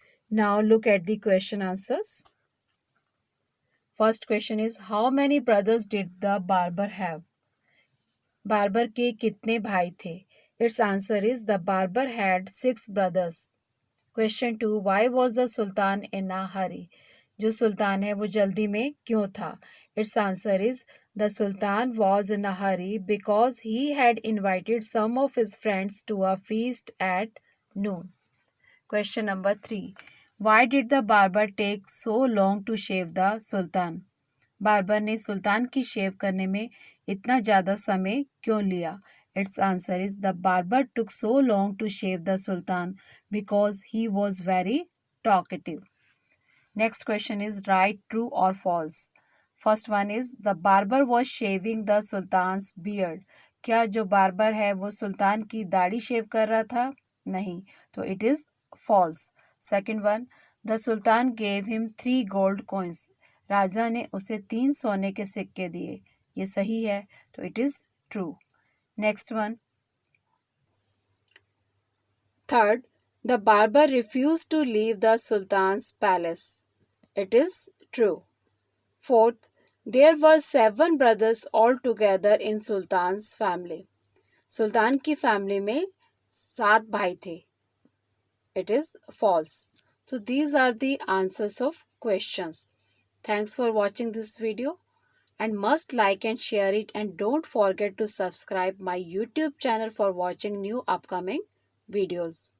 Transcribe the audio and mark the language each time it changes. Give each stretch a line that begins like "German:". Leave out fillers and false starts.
English: Now look at the question answers. First question is, how many brothers did the barber have?
Hindi: Barber के कितने भाई थे?
English: Its answer is, the barber had 6 brothers. Question 2, why was the sultan in a hurry?
Hindi: जो सुल्तान है वो जल्दी में क्यों था?
English: Its answer is, the sultan was in a hurry because he had invited some of his friends to a feast at noon. Question number 3, why did the barber take so long to shave the sultan?
Hindi: Barber ने सुल्तान की शेव करने में इतना ज़्यादा समय क्यों लिया?
English: Its answer is, the barber took so long to shave the sultan because he was very talkative. Next question is, write true or false. First one is, the barber was shaving the sultan's beard.
Hindi: क्या जो barber है वो सुल्तान की दाढ़ी शेव कर रहा था? नहीं, तो
English: it is false. Second one, the sultan gave him 3 gold coins.
Hindi: राजा ने उसे 3 सोने के सिक्के दिए, ये सही है, तो
English: It is true. Next one. Third, the barber refused to leave the Sultan's palace. It is true. Fourth, there were 7 brothers altogether in Sultan's family.
Hindi: सुल्तान की फैमिली में 7 भाई थे.
English: It is false. So these are the answers of questions. Thanks for watching this video and must like and share it, and don't forget to subscribe my YouTube channel for watching new upcoming videos.